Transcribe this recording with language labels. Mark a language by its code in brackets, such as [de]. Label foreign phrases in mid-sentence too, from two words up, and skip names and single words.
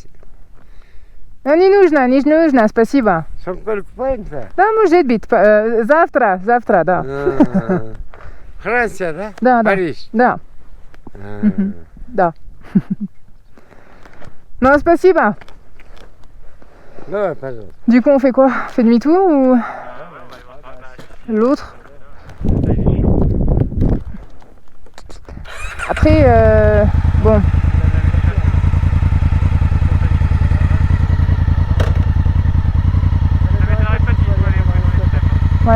[ru] Ну, не нужно, спасибо. Сколько купаемся? Да, может быть. Завтра, да. Франция, да? Да. Париж. Да. Да. Non, спасибо. Давай, пожалуйста. [fr] Du coup, on fait quoi? On fait demi-tour ou l'autre? Après, bon. Ouais.